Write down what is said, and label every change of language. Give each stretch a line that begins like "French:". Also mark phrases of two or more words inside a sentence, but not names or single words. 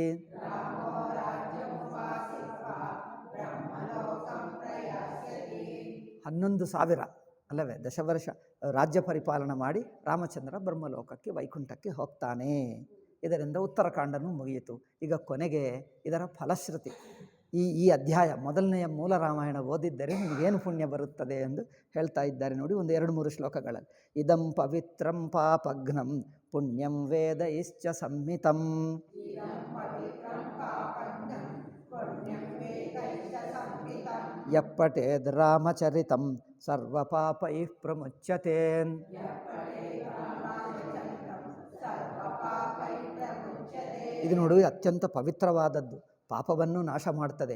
Kannada: 11,000 ಅಲ್ಲವೇ 10 ವರ್ಷ ರಾಜ್ಯ ಪರಿಪಾಲನೆ ಮಾಡಿ ರಾಮಚಂದ್ರ ಬ್ರಹ್ಮಲೋಕಕ್ಕೆ, ವೈಕುಂಠಕ್ಕೆ ಹೋಗ್ತಾನೆ. ಇದರಿಂದ ಉತ್ತರಾಖಂಡನೂ ಮುಗಿಯಿತು. ಈಗ ಕೊನೆಗೆ ಇದರ ಫಲಶ್ರುತಿ. ಈ ಅಧ್ಯಾಯ ಮೊದಲನೆಯ ಮೂಲ ರಾಮಾಯಣ ಓದಿದ್ದರೆ ನಿಮಗೇನು ಪುಣ್ಯ ಬರುತ್ತದೆ ಎಂದು ಹೇಳ್ತಾ ಇದ್ದಾರೆ ನೋಡಿ, ಒಂದು 2-3 ಶ್ಲೋಕಗಳಲ್ಲಿ.
Sanskrit: ಇದಂ ಪವಿತ್ರಂ ಪಾಪಘ್ನಂ ಪುಣ್ಯಂ ವೇದ ಇಶ್ಚ ಸಂಹಿತಂ. ಯಪ್ಪಟೇದ್ ರಾಮಚರಿತಂ ಸರ್ವಪಾಪೈಃ ಪ್ರಮುಚ್ಯತೆ.
Kannada: ಇದು ನೋಡಿ ಅತ್ಯಂತ ಪವಿತ್ರವಾದದ್ದು, ಪಾಪವನ್ನು ನಾಶ ಮಾಡ್ತದೆ.